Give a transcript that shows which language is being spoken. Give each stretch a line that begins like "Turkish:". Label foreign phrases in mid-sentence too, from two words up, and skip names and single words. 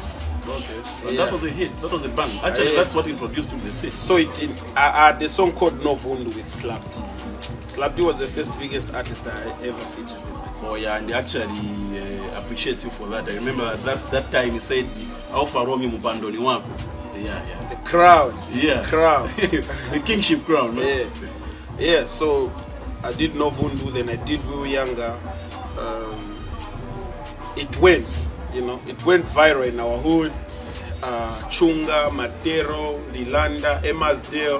English: Okay. Well, that was a hit. That was a bang. Actually, that's what introduced you to the scene. So I had the song called No Vundu with Slap D. Slap D was the first biggest artist that I ever featured in. Oh yeah, and they actually appreciate you for that. I remember that time he said, Alpha Romeo
Bemba: Mupando ni wako.
English: Yeah. The crown. Yeah. Crown. The kingship crown. No? Yeah. So I did No Vundu, then I did Will Younger. It went viral in our hood. Chunga, Matero, Lilanda, Emasdale.